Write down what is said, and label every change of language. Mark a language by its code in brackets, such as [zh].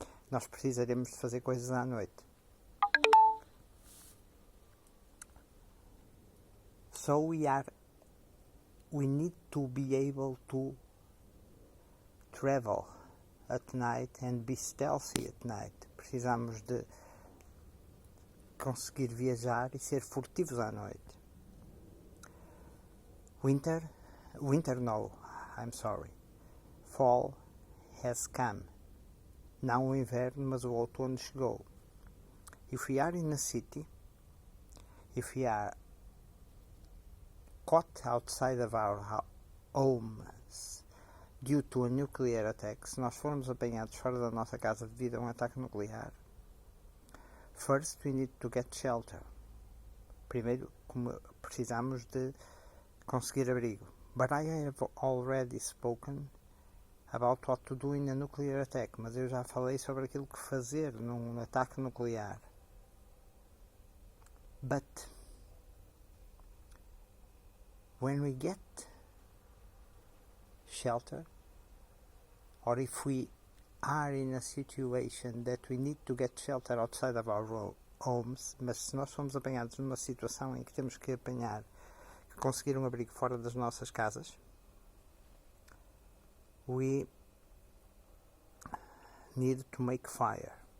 [pt] Nós precisaremos de fazer coisas à noite. [en] So we need to be able to travel at night and be stealthy at night. [pt] Precisamos de conseguir viajar e ser furtivos à noite. [en] Winter no, I'm sorry. Fall has come. [pt] Não o inverno, mas o outono chegou. [en] If we are in a city, if we are caught outside of our homes due to a nuclear attack, [pt] se nós formos apanhados fora da nossa casa devido a um ataque nuclear, [en] first we need to get shelter. [pt] Primeiro, precisamos de conseguir abrigo. [en] But I have already spoken about what to do in a nuclear attack. [pt] Mas eu já falei sobre aquilo que fazer num ataque nuclear. [en] But when we get shelter, or if we are in a situation that we need to get shelter outside of our homes, [pt] mas se nós somos apanhados numa situação em que temos que conseguir um abrigo fora das nossas casas, [en] we need to make fire.